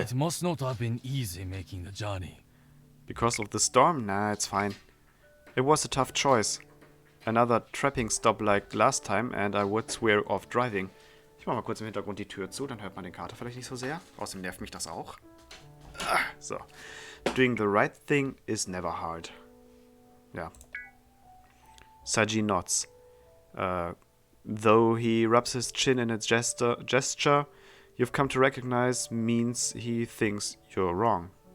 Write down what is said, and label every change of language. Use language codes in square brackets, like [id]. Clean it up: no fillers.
[en] It must not have been easy making the journey. Because of the storm? Nah, it's fine. It was a tough choice. Another trapping stop like last time and I would swear off driving. [de] Ich mach mal kurz im Hintergrund die Tür zu, dann hört man den Kater vielleicht nicht so sehr. Außerdem nervt mich das auch. So. [en] Doing the right thing is never hard. Ja. Saji nods. Though he rubs his chin in a gesture you've come to recognize means he thinks you're wrong.